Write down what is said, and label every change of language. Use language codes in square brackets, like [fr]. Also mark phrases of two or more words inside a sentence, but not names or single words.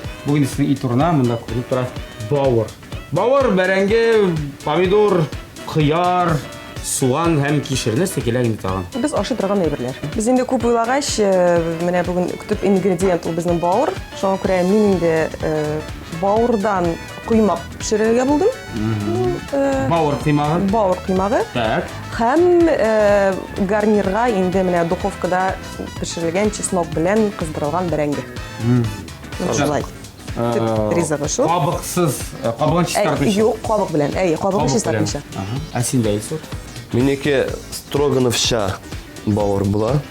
[tt] Бүген сезнең ит урына монда күреп тора бауыр. Бауыр, бәрәңге, помидор, кыяр, суган һәм кишер нәрсә кирәк инде тагын. Без ашый торган әйберләр. Без инде күп уйлагач, менә бүген төп ингредиент ул безнең бауыр. Шуңа күрә мин инде бауырдан куймак пешерергә булдым. Бауыр кыймагы. Бауыр кыймагы. Так. Һәм гарнирга инде менә духовкада пешерелгән чеснок белән кыздырылган бәрәңге. Шулай. Ризыгы шул. Кабыксыз, кабыгын чистартмыйча. Юк, кабык белән. Кабыгын чистартмыйча. Ә синдә Илсур? Минеке строгановча бауыр була.